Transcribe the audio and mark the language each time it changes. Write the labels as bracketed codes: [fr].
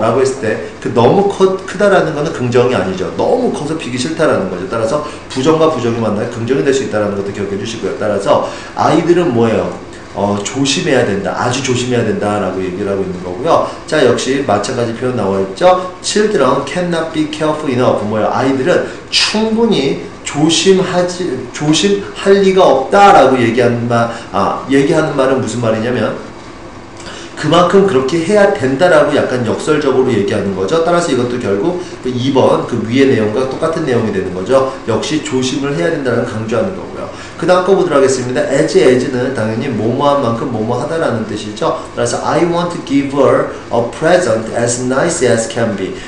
[ko] 라고 했을 때, 그 너무 크다라는 거는 긍정이 아니죠. 너무 커서 비기 싫다라는 거죠. 따라서 부정과 부정이 만나면 긍정이 될 수 있다라는 것도 기억해 주시고요. 따라서 아이들은 뭐예요? 조심해야 된다. 아주 조심해야 된다라고 얘기를 하고 있는 거고요. 자, 역시 마찬가지 표현 나와 있죠. [en] Children cannot be careful enough. [ko] 아이들은 충분히 조심할 리가 없다라고 얘기하는 말은 무슨 말이냐면 그만큼 그렇게 해야 된다라고 약간 역설적으로 얘기하는 거죠. 따라서 이것도 결국 2번 그 위의 내용과 똑같은 내용이 되는 거죠. 역시 조심을 해야 된다는 강조하는 거고요. 그 다음 거 보도록 하겠습니다. as는 당연히 뭐뭐한 만큼 뭐뭐하다라는 뜻이죠. [en] 따라서 I want to give her a present as nice as can be.